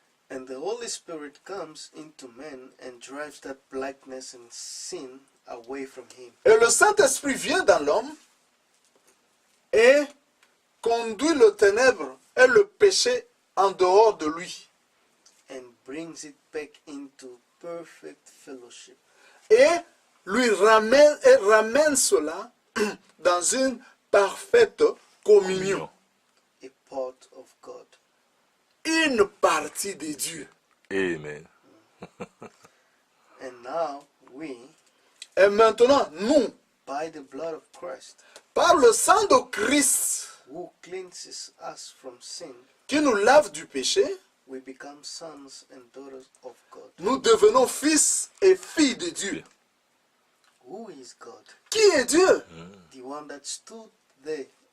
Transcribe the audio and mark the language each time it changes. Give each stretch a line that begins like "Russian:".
English: And the Holy Spirit comes into men and drives that blackness and sin away from him.
French: Et le Saint-Esprit vient dans l'homme et conduit le ténèbre et le péché en dehors de lui.
English: And brings it back into perfect fellowship.
French: Et ramène cela dans une parfaite communion.
English: A part of God.
French: Une partie de Dieu. Amen.
English: And now we,
French: Et maintenant, nous,
English: by the blood of Christ,
French: par le sang de Christ
English: who cleanses us from sin,
French: qui nous lave du péché,
English: we become sons and daughters of God.
French: nous devenons fils et filles de Dieu.
English: Who is God?
French: Qui est Dieu?
English: The one that stood there